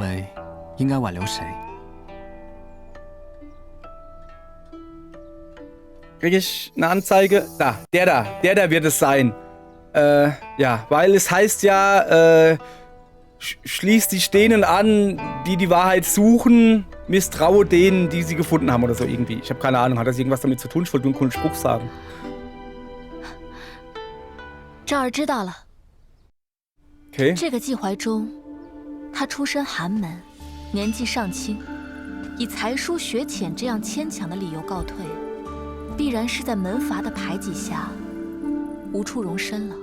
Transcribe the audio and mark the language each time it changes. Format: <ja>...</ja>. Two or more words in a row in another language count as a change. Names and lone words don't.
<de>Kriege ich eine Anzeige? Der da wird es sein. Ja, weil es heißt ja, schließ dich denen an, die die Wahrheit suchen, misstraue denen, die sie gefunden haben oder so irgendwie. Ich habe keine Ahnung, hat das irgendwas damit zu tun? Ich wollte nur einen coolen Spruch sagen.</de> <zh>赵儿知道了。</zh> <de>Okay.</de> <zh>这个季怀忠，他出身寒门，年纪尚轻，以才疏学浅这样牵强的理由告退，必然是在门阀的排挤下无处容身了。</zh>